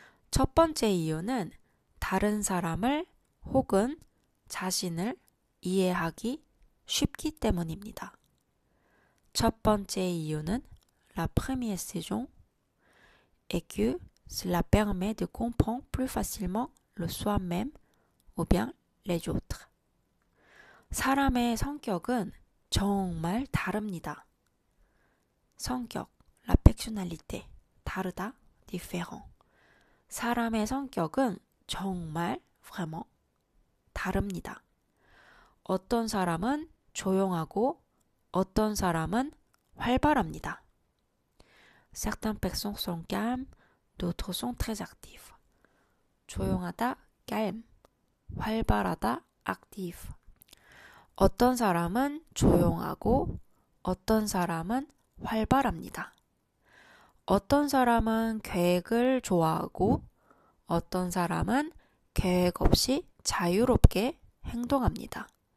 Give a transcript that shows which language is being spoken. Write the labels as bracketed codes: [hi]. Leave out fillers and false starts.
[ko] 첫 번째 이유는 다른 사람을 혹은 자신을 이해하기 쉽기 때문입니다. 첫 번째 이유는 [fr] la première raison est que cela permet de comprendre plus facilement le soi-même ou bien les autres. [ko] 사람의 성격은 정말 다릅니다. [fr] 성격, la personnalité, 다르다, différent. [ko] 사람의 성격은 정말 vraiment 다릅니다. 어떤 사람은 조용하고 어떤 사람은 활발합니다. [fr] Certaines personnes sont calmes, d'autres sont très actives. [ko] 조용하다, calme. 활발하다, active. 어떤 사람은 조용하고 어떤 사람은 활발합니다. 어떤 사람은 계획을 좋아하고 어떤 사람은 계획 없이 자유롭게 행동합니다.